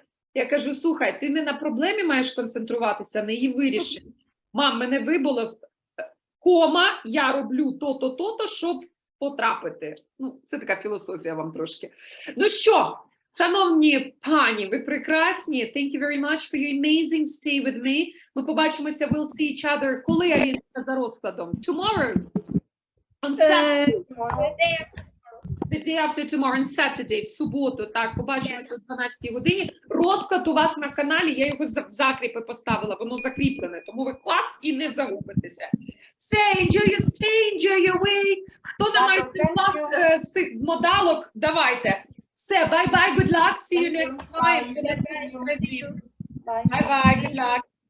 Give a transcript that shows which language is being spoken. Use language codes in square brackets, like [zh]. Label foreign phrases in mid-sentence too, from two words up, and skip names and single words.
[uk] Я кажу, слухай, ти не на проблемі маєш концентруватися, на її вирішенні. Мам, мене вибило, кома, я роблю то-то, то-то, щоб потрапити. Ну, це така філософія вам трошки. Ну що, Шановні пані, ви прекрасні. [en] Thank you very much for your amazing stay with me. [uk] Ми побачимося, [en] we'll see each other. [uk] Коли Алінка за розкладом? [en] Tomorrow? On Saturday? The day after tomorrow, on Saturday, [uk] в суботу, так, побачимося о 12 годині. Розклад у вас на каналі, я його в закріпи поставила, воно закріплене, тому ви клац і не загубитеся. Все, [en] enjoy your stay, enjoy your week. [uk] Хто на майстер-клас з цих модалок, давайте. Все, [en] bye-bye, good luck, see you next time. Bye. Bye-bye, good luck.